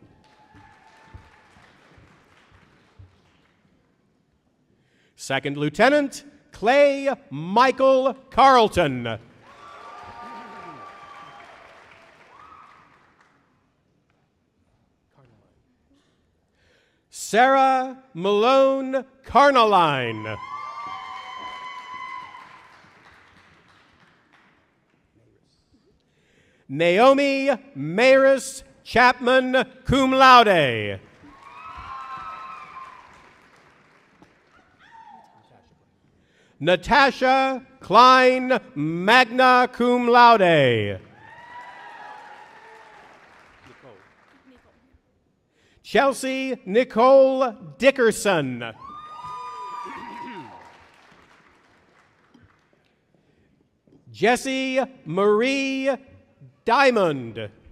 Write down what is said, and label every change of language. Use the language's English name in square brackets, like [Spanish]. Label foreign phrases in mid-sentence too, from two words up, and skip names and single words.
[English] Second Lieutenant Clay Michael Carlton. Sarah Malone Carnaline. Naomi Maris Chapman, [Latin] cum laude. [English] Natasha Klein, [Latin] magna cum laude. [English] Chelsea Nicole Dickerson. Jessie Marie Diamond.